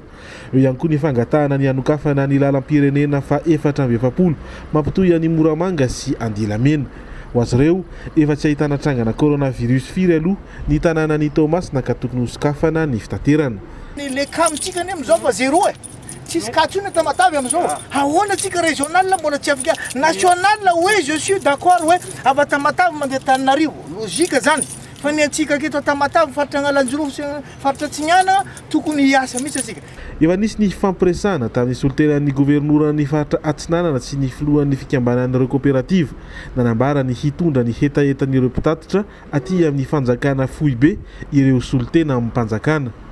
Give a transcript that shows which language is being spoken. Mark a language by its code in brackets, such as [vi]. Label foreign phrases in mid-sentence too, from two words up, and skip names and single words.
[mg] Eo ihany koa ny fangatahana ny anokafana ny lalam-pirenena faha-efatra amby efapolo mampitoy an'ny Moramanga sy Andilamena. Ho azy ireo efa tsy ahitana trangana coronavirus firy aloha ny tanàna ny Tomasina ka tokony hosokafana ny fitaterana. Le kamitsika ny am'izao fa zéro tsisy katsona tamatavy am'izao. Ahoana tsika régional mbola tsy afaka national hoe [fr] je suis d'accord [mg] hoe ava tamatavy mandeha Tananarivo. Logika zany. Fa ny antsika aketo tamatavy faritra Analanjirofo sy faritra Tsignana tokony hiasa mihitsy asika. Efa nisy ny fampiresahana tamin'ny solteran'ny governoran'ny faritra Atsinanana sy ny filohan'ny fikambanan'ireo kooperativa nanambara ny hitondra ny hetahetan'ireo mpitatitra aty amin'ny fanjakana Foibe ireo soltena amin'ny mpanjakana.